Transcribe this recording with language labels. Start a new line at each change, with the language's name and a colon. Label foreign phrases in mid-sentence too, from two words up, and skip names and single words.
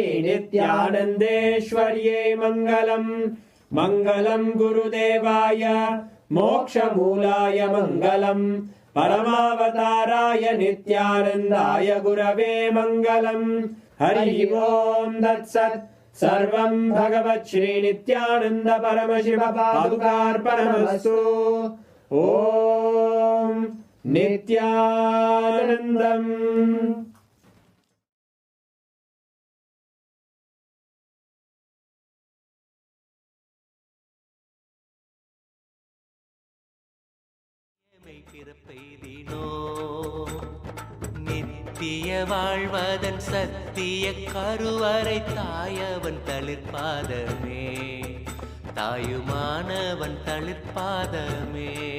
Sanskrit: नित्यानन्देश्वर्यै मङ्गलम् मङ्गलं गुरुदेवाय मोक्षमूलाय मङ्गलम् परमावताराय नित्यानन्दाय गुरवे मङ्गलम् हरि ओम् तत्सत् सर्वं भगवत् श्री नित्यानन्द परमशिव पादुकार्पणमस्तु ॐ नित्यानन्दम्
Tamil: பிறப்பெய்தினோ நித்திய வாழ்வதன் சத்திய கருவறை தாயவன் தளிர்பாதமே தாயுமானவன் தளிர்பாதமே